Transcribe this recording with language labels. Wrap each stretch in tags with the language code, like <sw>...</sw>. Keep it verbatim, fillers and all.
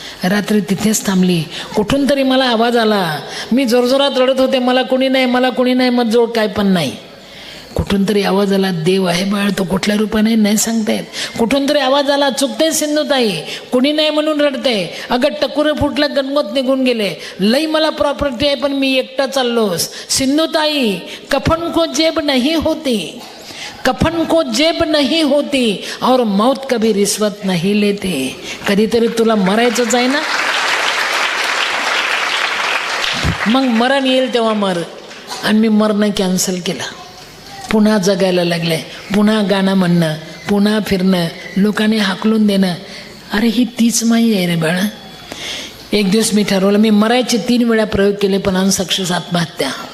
<mr>रात्री तिथेच थांबली. कुठून तरी मला आवाज आला, मी जोरजोरात रडत होते, मला कोणी नाही, मला कोणी नाही, मत जोड काय पण नाही. कुठून तरी आवाज आला, देव आहे बाळ, तो कुठल्या रूपाने नाही सांगता येत. कुठून तरी आवाज आला, चुकते सिंधुताई, कुणी नाही म्हणून रडते, अगं टकुरं फुटलं, गणगोत निघून गेले, लई मला प्रॉपर्टी आहे पण मी एकटा चाललोस.</mr> <hi>सिंधुताई, कफन को जेब नहीं होती, कफन को जेब नहीं होती, और मौत कभी रिश्वत नहीं लेते.</hi> <mr>कधीतरी तुला मरायचंच आहे ना, मग मरण येईल तेव्हा मर. आणि मी मरणं कॅन्सल केलं. पुन्हा जगायला लागले, पुन्हा गाणं म्हणणं, पुन्हा फिरणं, लोकांनी हाकलून देणं. अरे ही तीच माई आहे रे बाळा. एक दिवस मी ठरवलं, मी मरायचे तीन वेळा प्रयोग केले पण अनसक्सेस, आत्महत्या.</mr>